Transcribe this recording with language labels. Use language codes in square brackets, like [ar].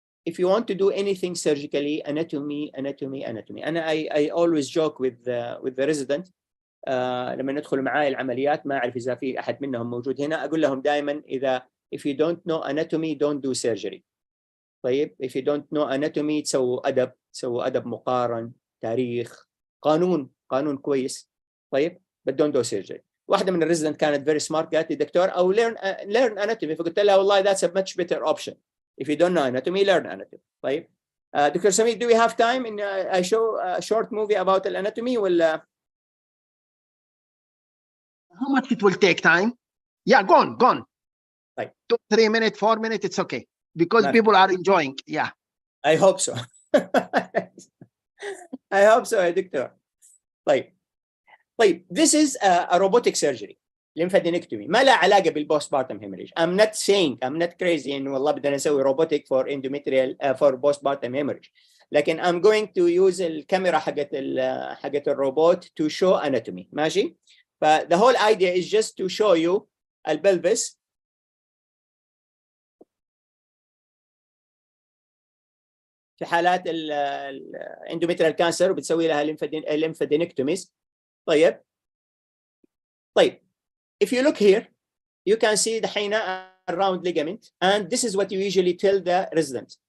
[en] If you want to do anything surgically, anatomy. And I always joke with the resident [ar] لما ندخل معاي العمليات ما أعرف إذا في أحد منهم موجود هنا, أقول لهم دائما [en] if you don't know anatomy, don't do surgery. [ar] طيب. [en] If you don't know anatomy, [ar] تسووا أدب مقارن, تاريخ, قانون كويس. [en] طيب. But don't do surgery. [ar] واحدة من الريزيدنت كانت [en] very smart, [ar] قالت لي دكتور أو [en] learn anatomy. [ar] فقلت لها والله [en] that's a much better option. If you don't know anatomy, learn anatomy. [ar] طيب. [en] Doctor Samir, do we have time in I show a short movie about anatomy ولا? How much it will take time? Yeah, go on. [ar] طيب. [en] 2, 3 minutes, 4 minutes, it's okay. Because people are enjoying. Yeah. I hope so. I hope so, doctor. [ar] طيب. [en] This is a robotic surgery. lymphadenectomy. [ar] ما لا علاقة بالبوستبارتم hemorrhage. [en] I'm not crazy [ar] إنه والله بدنا نسوي [en] robotic for endometrial for postpartum hemorrhage. لكن I'm going to use [ar] الكاميرا حقت الروبوت [en] to show anatomy. ماشي؟ The whole idea is just to show you البلفس. [ar] في حالات الاندوميتريال كانسر وبتسوي لها lymphadenectomies. طيب. [en] If you look here, you can see the round ligament, and this is what you usually tell the resident.